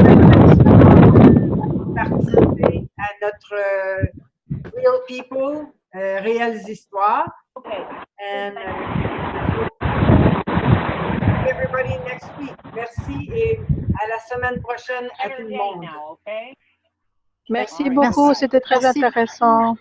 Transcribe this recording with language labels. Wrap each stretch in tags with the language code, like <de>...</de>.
<fr>Merci beaucoup à participer à notre Real People, réelles histoires.</fr> <en>And everybody next week.</en> <fr>Merci et à la semaine prochaine à tout le monde. Merci beaucoup, c'était très intéressant.</fr>